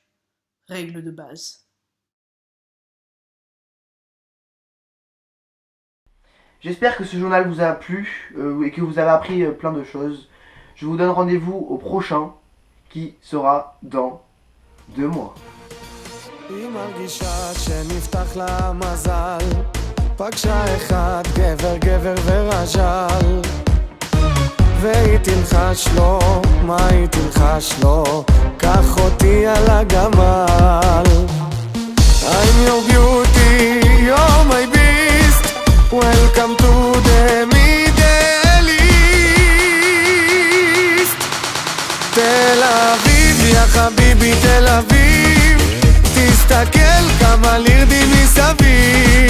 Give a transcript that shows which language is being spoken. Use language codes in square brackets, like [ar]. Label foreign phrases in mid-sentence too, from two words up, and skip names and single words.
[fr] Règle de base. J'espère que ce journal vous a plu et que vous avez appris plein de choses. Je vous donne rendez-vous au prochain qui sera dans 2 mois. [he] היא מרגישה שנפתח לה מזל, פגשה אחד גבר ורז'ל, והיא תלחש לו, מה היא תלחש לו? קח אותי על הגמל. [en] I'm your beauty, you're my beast, welcome to the Middle East. [he] תל אביב, [ar] يا حبيبي [he] תל אביב, תסתכל כמה לירדים מסביב.